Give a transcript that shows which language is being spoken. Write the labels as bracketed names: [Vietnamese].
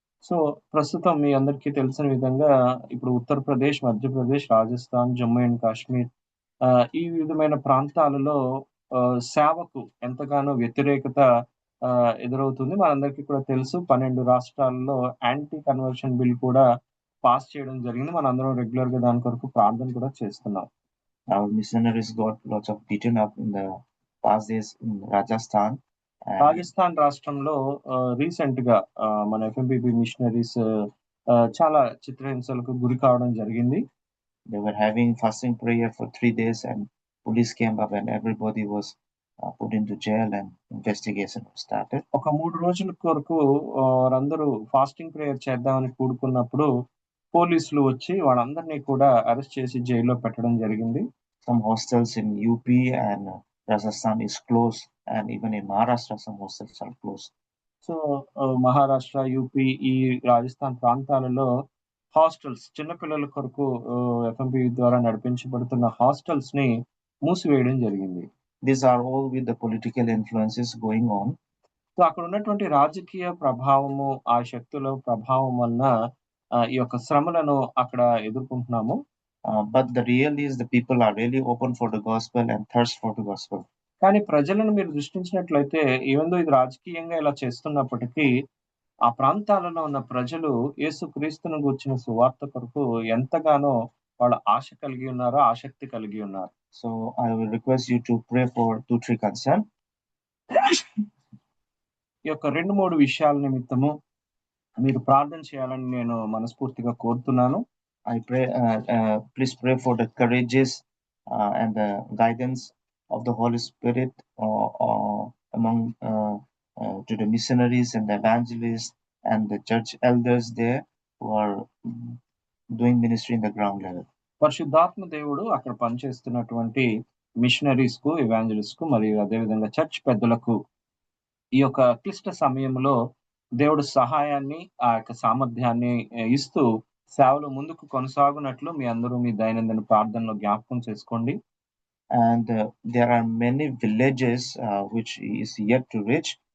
[Telugu] So ప్రస్తుతం మీ అందరికీ తెలిసిన విధంగా ఇప్పుడు ఉత్తరప్రదేశ్, మధ్యప్రదేశ్, రాజస్థాన్, జమ్మూ అండ్ కాశ్మీర్ ఈ విధమైన ప్రాంతాలలో సేవకు ఎంతగానో వ్యతిరేకత ఎదురవుతుంది. మనందరికీ కూడా తెలుసు 12 రాష్ట్రాల్లో యాంటీ కన్వర్షన్ బిల్ కూడా పాస్ చేయడం జరిగింది. మనందరం రెగ్యులర్ గా దాని కొరకు ప్రార్థన కూడా చేస్తున్నాం. [English] Our missionaries got lots of beaten up in the past days in Rajasthan. [Telugu] Rajasthan రాష్ట్రంలో రీసెంట్ గా మన ఎఫ్ఎంబిబి మిషనరీస్ చాలా చిత్రహింసలకు గురి కావడం జరిగింది. [English] They were having fasting prayer for 3 days and police came up and everybody was put into jail and investigation started. [Telugu] ఒక 3 రోజుల కొరకు వారందరూ ఫాస్టింగ్ ప్రేయర్ చేద్దామని కూడుకున్నప్పుడు పోలీసులు వచ్చి వాళ్ళందరినీ కూడా అరెస్ట్ చేసి జైల్లో పెట్టడం జరిగింది. [English] Some hostels in UP and Rajasthan is closed and even in Maharashtra some hostels are closed. [Telugu] So Maharashtra, UP, ఈ రాజస్థాన్ ప్రాంతాలలో హాస్టల్స్, చిన్నపిల్లల కొరకు ఎఫ్ఎంబి ద్వారా నడిపించబడుతున్న హాస్టల్స్ ని మూసివేయడం జరిగింది. [English] These are all with the political influences going on. [Telugu] So అక్కడ ఉన్నటువంటి రాజకీయ ప్రభావము, ఆ శక్తుల ప్రభావం వలన ఈ యొక్క శ్రమలను అక్కడ ఎదుర్కొంటున్నాము. [English] But the real is the people are really open for the gospel and thirst for the gospel. [Telugu] కానీ ప్రజలను మీరు దృష్టించినట్లయితే ఈవెందో ఇది రాజకీయంగా ఇలా చేస్తున్నప్పటికీ ఆ ప్రాంతాలలో ఉన్న ప్రజలు యేసుక్రీస్తును గూర్చిన సువార్త కొరకు ఎంతగానో వాళ్ళ ఆశ కలిగి ఉన్నారో, ఆసక్తి కలిగి ఉన్నారు. [English] So I will request you to pray for 2-3 concerns. [Telugu] ఈ యొక్క 2-3 విషయాల నిమిత్తము మీరు ప్రార్థన చేయాలని నేను మనస్ఫూర్తిగా కోరుతున్నాను. [English] I pray, please pray for the courageous and the guidance of the Holy Spirit among to the missionaries and the evangelists and the church elders there who are doing ministry in the ground level. [Telugu] పరిశుద్ధాత్మ దేవుడు అక్కడ పనిచేస్తున్నటువంటి machineries కు, evangelist కు మరియు అదేవిధంగా church పెద్దలకు ఈ యొక్క క్లిష్ట సమయంలో దేవుడు సహాయాన్ని, ఆ యొక్క సామర్థ్యాన్ని ఇస్తూ సేవలు ముందుకు కొనసాగునట్లు మీ అందరూ మీ దైనందిన ప్రార్థనలో జ్ఞాపకం చేసుకోండి. [English] And there are many villages which is yet to reach,